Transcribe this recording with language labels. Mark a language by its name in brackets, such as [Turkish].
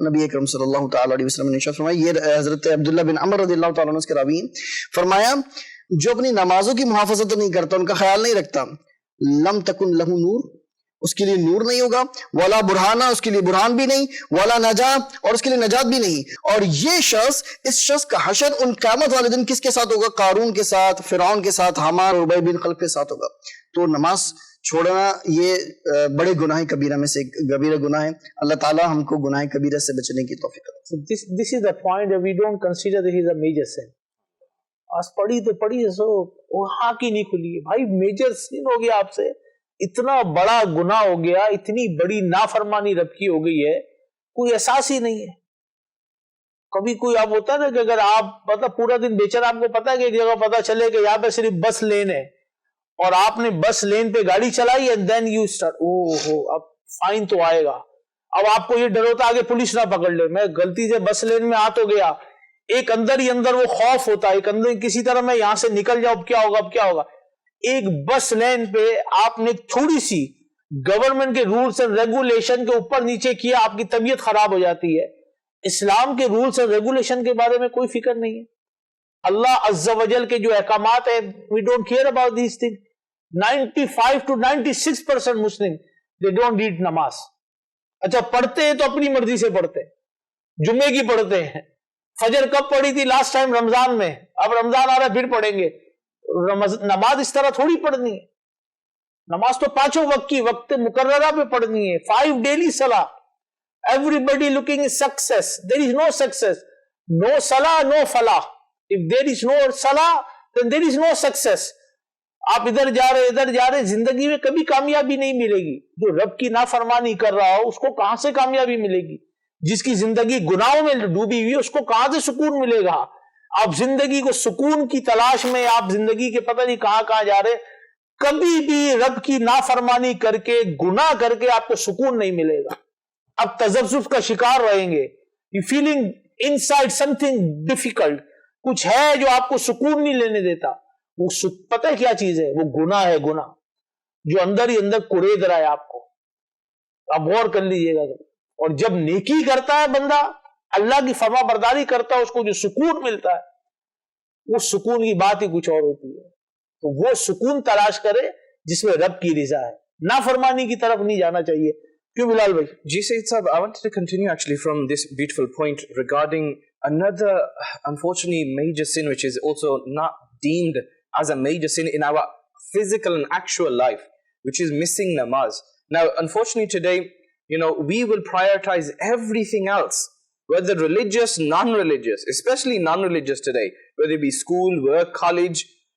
[Urdu] نبی اکرم صلی اللہ تعالی علیہ وسلم نے ارشاد فرمایا, یہ حضرت عبداللہ بن عمر رضی اللہ تعالیٰ عنہ اس کے راوی ہیں, فرمایا جو اپنی نمازوں کی محافظت نہیں کرتا, ان کا خیال نہیں رکھتا, [Arabic] لم تکن لہ نور, [Urdu] اس کے لیے نور نہیں ہوگا, [Arabic] ولا برہانہ, [Urdu] اس کے لیے برہان بھی نہیں, [Arabic] ولا نجات, [Urdu] اور اس کے لیے نجات بھی نہیں. اور یہ شخص, اس شخص کا حشر ان قیامت والے دن کس کے ساتھ ہوگا؟ قارون کے ساتھ, فرعون کے ساتھ, حامان اور ابی بن خلف کے ساتھ ہوگا. تو نماز چھوڑنا یہ بڑے گناہ کبیرہ میں سے کبیرہ گناہ ہے. اللہ تعالیٰ ہم کو گناہ کبیرہ سے بچنے کی توفیق دے. [English] So this is the point that we don't consider this is a major sin. [Urdu] آج پڑھی تو پڑھی سو وہاں کی نہیں کھلی ہے بھائی, میجر سن ہو گیا آپ سے, اتنا بڑا گناہ ہو گیا, اتنی بڑی نافرمانی رب کی ہو گئی ہے, کوئی احساس ہی نہیں ہے. کبھی کوئی آپ ہوتا ہے نا کہ اگر آپ مطلب پورا دن بیچارہ, آپ کو پتا ہے کہ ایک جگہ پتا چلے کہ یہاں پہ صرف بس لین ہے اور آپ نے بس لین پہ گاڑی چلائی [English] and then you start, [Urdu] اب فائن تو آئے گا. اب آپ کو یہ ڈر ہوتا آگے پولیس نہ پکڑ لے, میں غلطی سے بس لین میں آ تو گیا. ایک اندر ہی اندر وہ خوف ہوتا ہے, ایک اندر کسی طرح میں یہاں سے نکل جاؤں, اب کیا ہوگا, اب کیا ہوگا. ایک بس لین پہ آپ نے تھوڑی سی گورنمنٹ کے رولز اینڈ ریگولیشن کے اوپر نیچے کیا, آپ کی طبیعت خراب ہو جاتی ہے. اسلام کے رولز اینڈ ریگولیشن کے بارے میں کوئی فکر نہیں ہے. اللہ عز و جل کے جو احکامات ہیں, [English] we don't care about these things. 95 to 96% Muslim they don't read namaz. [Urdu] اچھا پڑھتے ہیں تو اپنی مرضی سے پڑھتے ہیں, جمعے کی پڑھتے ہیں. فجر کب پڑھی تھی لاسٹ ٹائم, رمضان میں, اب رمضان آ رہا ہے پھر پڑھیں گے. نماز اس طرح تھوڑی پڑھنی ہے. نماز تو 5 وقت کی وقت مقررہ پہ پڑھنی ہے. 5 ڈیلی صلاح. [English] Everybody looking at success. There is no success. No salah, no falah. If there is no salah, then there is no success. [Urdu] آپ ادھر جا رہے زندگی میں کبھی کامیابی نہیں ملے گی. جو رب کی نافرمانی کر رہا ہو اس کو کہاں سے کامیابی ملے گی؟ جس کی زندگی گناہوں میں ڈوبی ہوئی اس کو کہاں سے سکون ملے گا؟ آپ زندگی کو سکون کی تلاش میں, آپ زندگی کے پتہ نہیں کہاں جا رہے. کبھی بھی رب کی نافرمانی کر کے, گناہ کر کے آپ کو سکون نہیں ملے گا. اب تذبذب کا شکار رہیں گے. [English] You feeling inside something difficult. [Urdu] کچھ ہے جو آپ کو سکون نہیں لینے دیتا. وہ پتہ ہے کیا چیز ہے؟ وہ گناہ ہے, گناہ جو اندر ہی اندر کڑید رہا ہے آپ کو. آپ غور کر لیجئے گا. اور جب نیکی کرتا ہے بندہ, اللہ کی فرما برداری کرتا ہے, اس کو جو سکون ملتا ہے وہ سکون کی بات ہی کچھ اور ہوتی ہے. تو وہ سکون تلاش کرے جس میں رب کی رضا ہے, نافرمانی کی طرف نہیں جانا چاہیے. کیوں بلال بھائی؟ [English] Ji Sayyid Sahib, I wanted to continue actually from this beautiful point regarding another unfortunately major sin which is also not deemed as a major sin in our physical and actual life, which is missing namaz. Now unfortunately today, we will prioritize everything else, whether religious, non-religious, especially non-religious today, whether it be school, work, college.